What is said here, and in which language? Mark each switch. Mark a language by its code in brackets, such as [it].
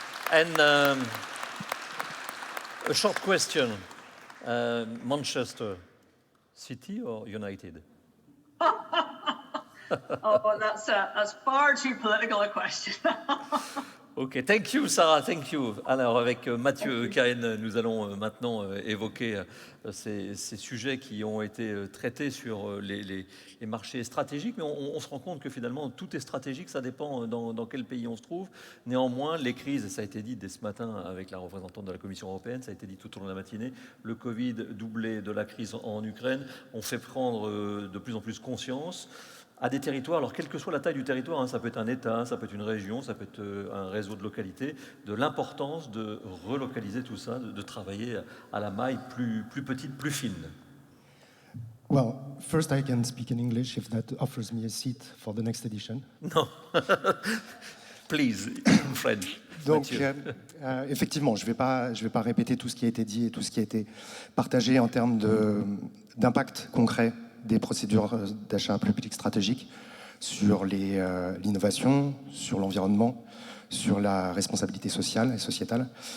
[en] And a short question, Manchester City or United? Oh, that's far too political a question. Ok, thank you Sarah, thank you. [fr] Alors avec Mathieu Cahen, nous allons maintenant évoquer ces sujets qui ont été traités sur les marchés stratégiques, mais on se rend compte que finalement tout est stratégique, ça dépend dans quel pays on se trouve. Néanmoins, les crises, ça a été dit dès ce matin avec la représentante de la Commission européenne, ça a été dit tout au long de la matinée, le Covid doublé de la crise en Ukraine, on fait prendre de plus en plus conscience à des territoires, alors quelle que soit la taille du territoire, hein, ça peut être un État, ça peut être une région, ça peut être un réseau de localités, de l'importance de relocaliser tout ça, de travailler à la maille plus petite, plus fine. [en] Well, first I can speak in English if that offers me a seat for the next edition. Non, please, in French. [fr] Donc, effectivement, je vais pas répéter tout ce qui a été dit et tout ce qui a été partagé en termes d'impact concret des procédures d'achat public stratégique sur l'innovation, sur l'environnement, sur la responsabilité sociale et sociétale.